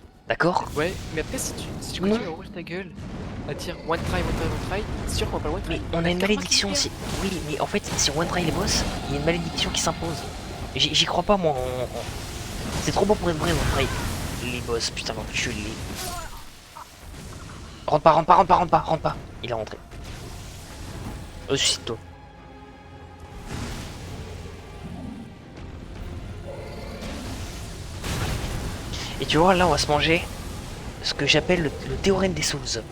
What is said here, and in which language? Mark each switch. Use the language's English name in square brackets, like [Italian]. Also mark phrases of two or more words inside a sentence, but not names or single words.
[French] D'accord? Ouais, mais après, si tu Non. continues à ouvrir ta gueule, à dire [English] one try, one try, one try, [French] c'est sûr qu'on va pas le one Mais try. on a une Karma qui malédiction vient. aussi. Oui, mais en fait, si on [English] one try [French] les boss, il y a une malédiction qui s'impose. J'y crois pas, moi. C'est trop beau pour être vrai, [English] one try. [French] Les boss, putain, l'enculé. Rentre pas, rentre pas, rentre pas, rentre pas, rentre pas. Il est rentré. Suicide-toi. Et tu vois, là, on va se manger ce que j'appelle le théorème des Souls.